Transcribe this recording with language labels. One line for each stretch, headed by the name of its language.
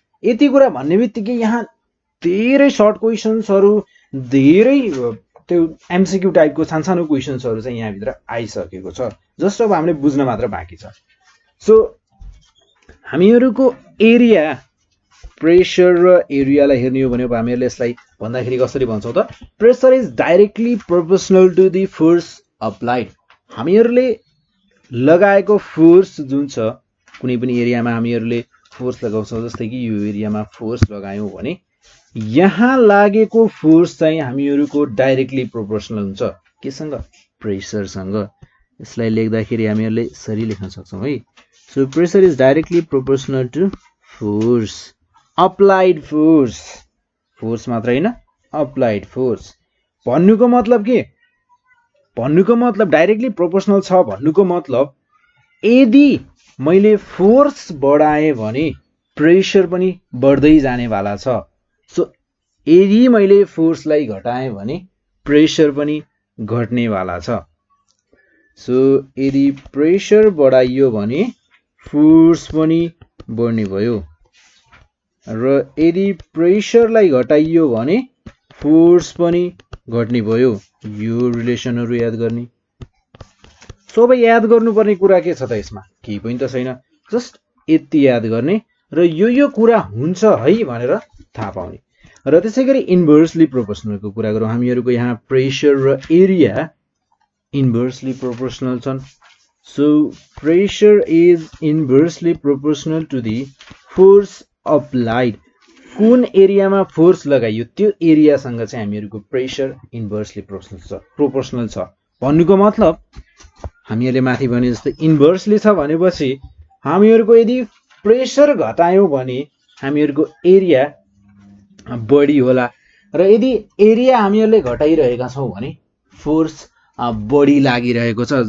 Nepali: यति कुरा भन्ने बित्तिकै यहाँ धेरै सर्ट क्वेसन्सहरू, धेरै त्यो एमसिक्यू टाइपको सानसानो क्वेसन्सहरू चाहिँ यहाँभित्र आइसकेको छ, जस्ट अब हामीले बुझ्न मात्र बाँकी छ। सो हामीहरूको एरिया, प्रेसर र एरियालाई हेर्ने हो भने हामीहरूले यसलाई भन्दाखेरि कसरी भन्छौँ त?
English: Pressure is directly proportional to the force applied.
Nepali: हामीहरूले लगाएको फोर्स जुन छ, कुनै पनि एरियामा हामीहरूले फोर्स लगाउँछौँ, जस्तै कि यो एरियामा फोर्स लगायौँ भने यहाँ लागेको फोर्स चाहिँ हामीहरूको डाइरेक्टली प्रोपोर्सनल हुन्छ केसँग? प्रेसरसँग। यसलाई लेख्दाखेरि हामीहरूले यसरी लेख्न सक्छौँ है।
English: So pressure is directly proportional to force applied force.
Nepali: Force मात्र होइन, अप्लाइड फोर्स। भन्नुको मतलब के? भन्नुको मतलब डाइरेक्टली प्रोपोर्सनल छ भन्नुको मतलब यदि मैले फोर्स बढाएँ भने प्रेसर पनि बढ्दै जानेवाला छ। सो यदि मैले फोर्सलाई घटाएँ भने प्रेसर पनि घट्नेवाला छ। सो यदि प्रेसर बढाइयो भने फोर्स पनि बढ्ने भयो, र यदि प्रेसरलाई घटाइयो भने फोर्स पनि घट्ने भयो। यो रिलेसनहरू याद गर्ने। सबै याद गर्नुपर्ने कुरा के छ त यसमा? केही पनि त छैन, जस्ट यति याद गर्ने र यो कुरा हुन्छ है भनेर थाहा पाउने। र त्यसै गरी इन्भर्सली प्रोपोर्सनलको कुरा गरौँ। हामीहरूको यहाँ प्रेसर र एरिया इन्भर्सली प्रोपोर्सनल छन्।
English: So pressure is inversely proportional to the force applied.
Nepali: कुन एरियामा फोर्स लगाइयो त्यो एरियासँग चाहिँ हामीहरूको प्रेसर इन्भर्सली प्रोपोर्सनल छ। भन्नुको मतलब हामीहरूले माथि भने जस्तै इन्भर्सली छ भनेपछि हामीहरूको यदि प्रेसर घटायौँ भने हामीहरूको एरिया बढी होला, र यदि एरिया हामीहरूले घटाइरहेका छौँ भने फोर्स बढी लागिरहेको छ।